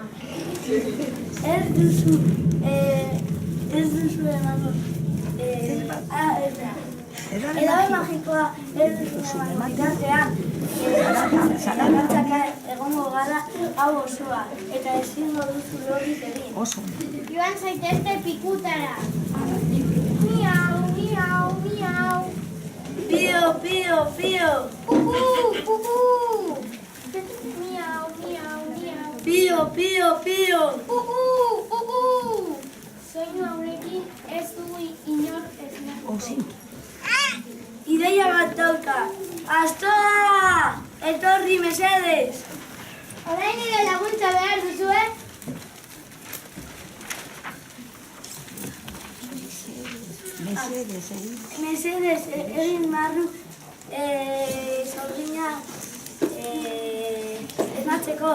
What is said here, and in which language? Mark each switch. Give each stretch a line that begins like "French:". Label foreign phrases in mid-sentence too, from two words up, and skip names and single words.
Basque: Ez duzu emango. Edabe magikoa ez duzu emango. Bitartean, zalantzaka egongo gara hau osoa. Eta ezingo duzu logik egin. Oso. Joan zaitezte pikutara. Miau, miau, miau. Pio, pio, pio. Pupu, pupu. Miau, miau, miau. Pio, pio, pio. Pupu, pupu. Soinu haurekin ez du inor esnatu. Osinki. Ideia bat dauka. Astoa! Etorri mesedez. Orain nire laguntza behar duzue? Mesedez, egin marru sorgina esnatzeko.